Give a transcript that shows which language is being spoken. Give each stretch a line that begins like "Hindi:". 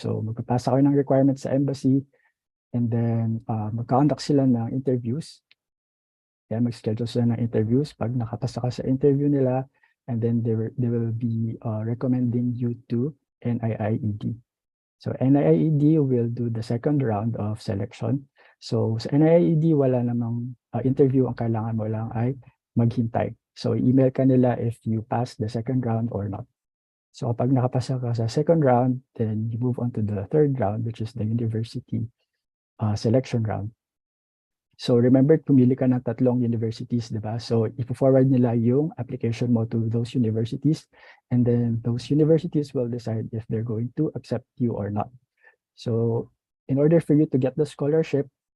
Filipino: So magpapasa kayo ng requirements sa embassy, and then magka-conduct sila ng interviews. Kaya mag-schedule sila ng interviews. Pag nakapasa ka sa interview nila,
English: and then they will be recommending you to NIIED. So NIIED will do the second round of selection.
Filipino: So sa NIIED, wala namang interview. Ang kailangan mo lang ay maghintay.
English: So email
Filipino: ka nila
English: if you pass the second round or not. So
Filipino: kapag nakapasa ka sa
English: second round, then you move on to the third round, which is the university selection round. So remember,
Filipino: pumili ka ng
English: 3 universities,
Filipino: di ba?
English: So
Filipino: ipo-forward nila yung
English: application mo to those universities, and then those universities will decide if they're going to accept you or not. So in order for you to get the scholarship,